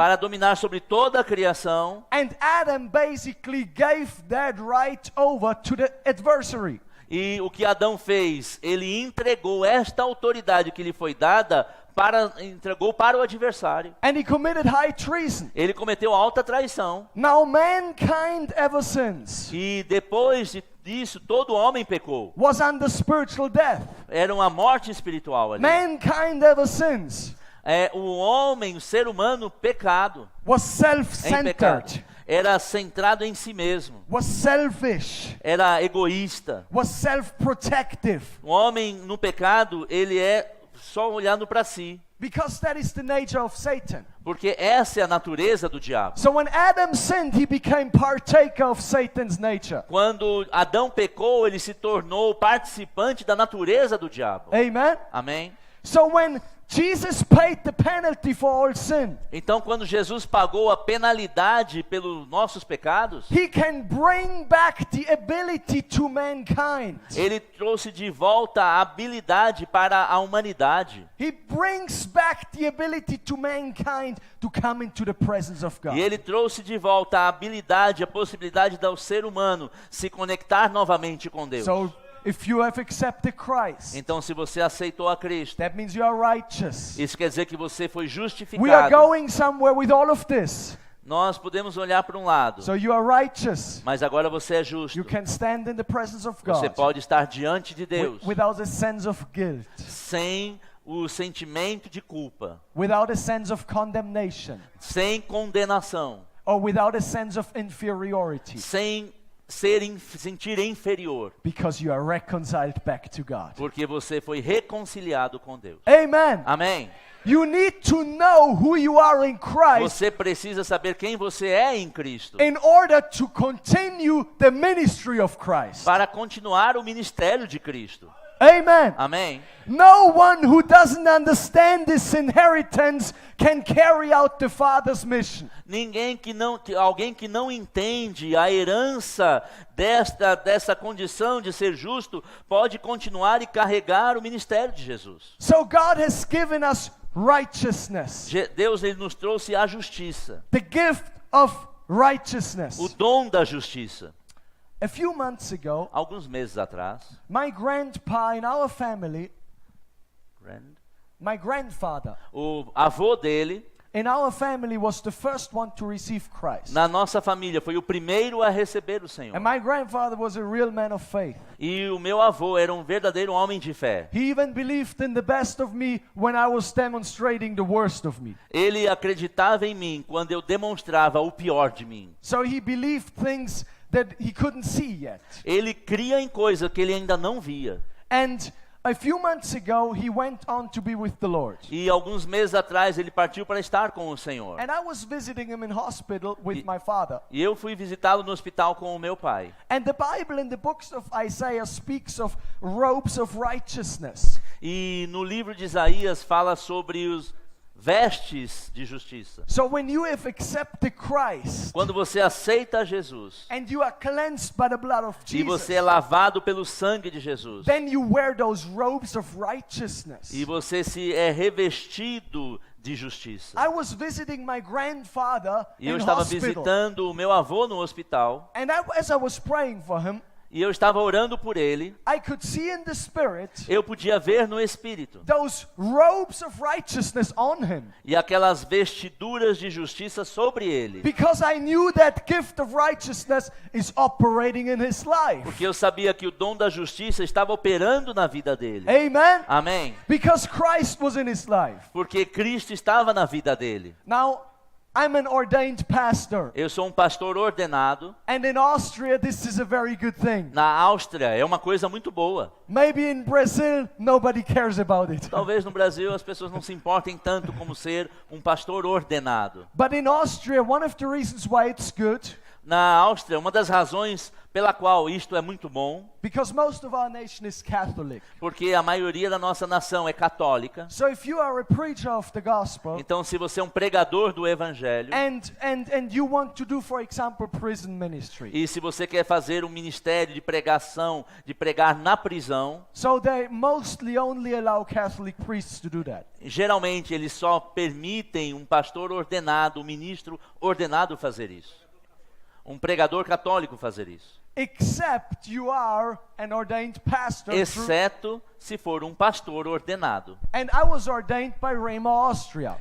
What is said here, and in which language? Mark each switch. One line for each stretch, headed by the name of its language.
Portuguese: para dominar sobre toda a criação.
English: and Adam basically gave that right over to the adversary.
Portuguese: E o que Adão fez? Ele entregou esta autoridade que lhe foi dada entregou para o adversário.
English: And he committed high treason.
Portuguese: Ele cometeu alta traição.
English: Now mankind ever since
Portuguese: E depois disso, todo homem pecou.
English: was under spiritual death.
Portuguese: Era uma morte espiritual ali.
English: Mankind ever since
Portuguese: O homem, o ser humano, pecado.
English: was
Portuguese: Em pecado.
English: self-centered,
Portuguese: Era centrado em si mesmo.
English: was selfish,
Portuguese: Era egoísta.
English: was self-protective.
Portuguese: O homem no pecado, ele é só olhando para si.
English: Because that is the nature of Satan.
Portuguese: Porque essa é a natureza do diabo.
English: So when Adam sinned, he became partaker of Satan's nature.
Portuguese: Quando Adão pecou, ele se tornou participante da natureza do diabo.
English: Amen?
Portuguese: Amém?
English: So when Jesus paid the penalty for all sin,
Portuguese: Então, quando Jesus pagou a penalidade pelos nossos pecados,
English: he can bring back the ability to mankind.
Portuguese: ele trouxe de volta a habilidade para a humanidade.
English: He brings back the ability to mankind to come into the presence of God.
Portuguese: E ele trouxe de volta a habilidade, a possibilidade do ser humano se conectar novamente com Deus.
English: So if you have accepted Christ,
Portuguese: Então, se você aceitou a Cristo,
English: that means you are righteous.
Portuguese: isso quer dizer que você foi
English: We are
Portuguese: justificado.
English: going somewhere with all of this.
Portuguese: Nós podemos olhar para um lado,
English: So you are righteous.
Portuguese: mas agora você é justo.
English: You can stand in the presence of
Portuguese: Você
English: God
Portuguese: pode estar diante de Deus
English: without a sense of guilt,
Portuguese: sem o sentimento de culpa,
English: without a sense of condemnation,
Portuguese: sem condenação,
English: or without a sense of inferiority,
Portuguese: sem sentir inferior,
English: because you are reconciled back to God.
Portuguese: porque você foi reconciliado com Deus.
English: Amen.
Portuguese: Amém?
English: You need to know who you are in Christ
Portuguese: Você precisa saber quem você é em Cristo
English: in order to continue the ministry of Christ.
Portuguese: para continuar o ministério de Cristo.
English: Amen.
Portuguese: Amém?
English: No one who doesn't understand this inheritance can carry out the Father's mission.
Portuguese: Alguém que não entende a herança dessa condição de ser justo pode continuar e carregar o ministério de Jesus.
English: So God has given us righteousness,
Portuguese: Deus, ele nos trouxe a justiça,
English: the gift of righteousness.
Portuguese: o dom da justiça.
English: A few months ago,
Portuguese: Alguns meses atrás,
English: my grandpa in our family, my grandfather
Portuguese: o avô dele,
English: in our family was the first one to receive Christ.
Portuguese: na nossa família, foi o primeiro a receber o Senhor.
English: And my grandfather was a real man of faith.
Portuguese: E o meu avô era um verdadeiro homem de fé.
English: He even believed in the best of me when I was demonstrating the worst of me.
Portuguese: Ele acreditava em mim quando eu demonstrava o pior de mim.
English: So he believed things that he couldn't see yet.
Portuguese: Ele cria em coisas que ele ainda não via.
English: And a few months ago, he went on to be with the Lord.
Portuguese: E alguns meses atrás ele partiu para estar com o Senhor.
English: And I was visiting him in hospital with my father.
Portuguese: E eu fui visitá-lo no hospital com o meu pai.
English: And the Bible in the books of Isaiah speaks of robes of righteousness.
Portuguese: E no livro de Isaías fala sobre os vestes de justiça.
English: So when you have accepted Christ
Portuguese: Quando você aceita Jesus
English: and you are cleansed by the blood of
Portuguese: e você é
English: Jesus,
Portuguese: lavado pelo sangue de Jesus
English: then you wear those robes of righteousness.
Portuguese: e você se é revestido de justiça.
English: I was visiting my grandfather
Portuguese: E eu
English: in
Portuguese: estava
English: hospital.
Portuguese: visitando o meu avô no hospital
English: And as I was praying for him,
Portuguese: e eu estava orando por ele.
English: I could see in the spirit
Portuguese: Eu podia ver no espírito
English: those robes of righteousness on him.
Portuguese: e aquelas vestiduras de justiça sobre ele.
English: Because I knew that gift of righteousness is operating in his life.
Portuguese: Porque eu sabia que o dom da justiça estava operando na vida dele.
English: Amen?
Portuguese: Amém?
English: Because Christ was in his life.
Portuguese: Porque Cristo estava na vida dele.
English: Now, I'm an ordained pastor.
Portuguese: Eu sou um pastor ordenado.
English: And in Austria, this is a very good thing.
Portuguese: Na Áustria é uma coisa muito boa.
English: Maybe in Brazil, nobody cares about it.
Portuguese: Talvez no Brasil as pessoas não se importem tanto como ser um pastor ordenado.
English: But in Austria, one of the reasons why it's good,
Portuguese: Na Áustria, uma das razões pela qual isto é muito bom,
English: because most of our nation is Catholic.
Portuguese: porque a maioria da nossa nação é católica.
English: So if you are a preacher of the gospel,
Portuguese: Então, se você é um pregador do evangelho,
English: and you want to do, for example, prison ministry.
Portuguese: e se você quer fazer um ministério de pregação, de pregar na prisão,
English: So they mostly only allow Catholic priests to do that.
Portuguese: geralmente eles só permitem um pastor ordenado, um ministro ordenado fazer isso. Um pregador católico fazer isso.
English: Except you are an ordained pastor.
Portuguese: Exceto se for um pastor ordenado.
English: And I was ordained by Rema Austria.